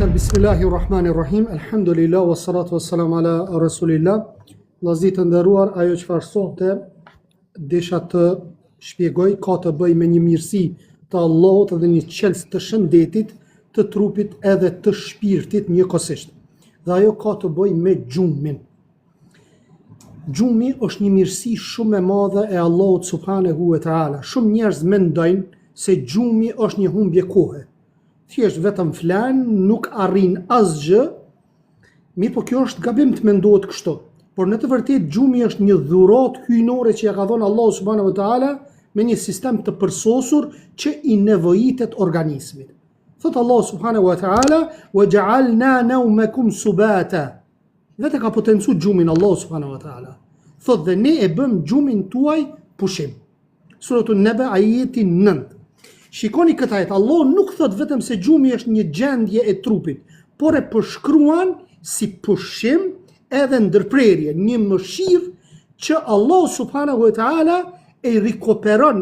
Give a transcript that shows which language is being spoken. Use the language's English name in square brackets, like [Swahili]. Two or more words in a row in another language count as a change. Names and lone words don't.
[Arabic] بسم الله الرحمن الرحيم. الحمد لله والصلاة والسلام على رسول الله. [Albanian] Vllazit të nderuar, ajo çfarë sonte desha të shpjegoj ka të bëj me një mirësi të Allahut dhe një qelës të shëndetit të trupit edhe të shpirtit njëkohësisht. Dhe ajo ka të bëj me gjumin. Gjumi është një mirësi shumë e madhe e Allahut [Arabic] سبحانه وتعالى. [Albanian] Shumë njerëz mendojnë se gjumi është një humbje kohe. Thjesht vetëm flan, nuk arrin asgjë. Mirë, po kjo është gabim të mendohet kështu. Por në të vërtetë gjumi është një dhuratë hyjnore që ja ka dhënë Allahu [Arabic] سبحانه وتعالى [Albanian] me një sistem të përsosur që i nevojitet organizmit. [Arabic] Thot الله سبحانه وتعالى: "وجعلنا نومكم سباتا." [Albanian] Vetë ka potencu gjumin Allahu [Arabic] سبحانه وتعالى. [Albanian] Thot dhe ne e bëm gjumin tuaj pushim. Suratul Naba ajeti 9. Shikoni këtë ajet, Allah nuk thot vetëm se gjumi është një gjendje e trupit, por e përshkruan si pushim edhe ndërprerje, një mëshirë që Allah [Arabic] سبحانه وتعالى [Albanian] e rikoperon.